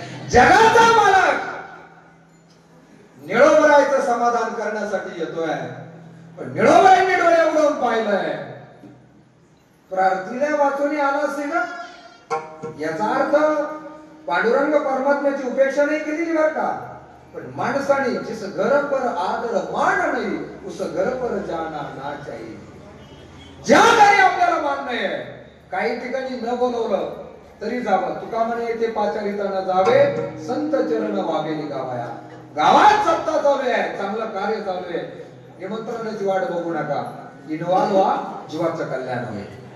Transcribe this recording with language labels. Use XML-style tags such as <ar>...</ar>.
<mr>जगाचा मालक निळोबरायचं समाधान करण्यासाठी येतोय. पण निळोबरायने डोळे उघडून पाहिलंय प्रार्थीला वाचून आला असेल ना. याचा अर्थ पांडुरंग परमात्म्याची उपेक्षा नाही केलेली बरं का. पण माणसाने</mr> <hi>जिस घर पर आदर मान नाही उस घर पर जाना ना चाहिए.</hi> <mr>ज्या घरी आपल्याला मान नाही काही ठिकाणी न बोलवलं तरी जावं. तुका म्हणे येथे पाचारिताना जावे संत चरण वागेली गावाया. गावात सत्ता चालू आहे, चांगलं कार्य चालू आहे. निमंत्रणाची वाट बघू नका. इन्व्हॉल्व व्हा, जीवाचं कल्याण होईल.</mr>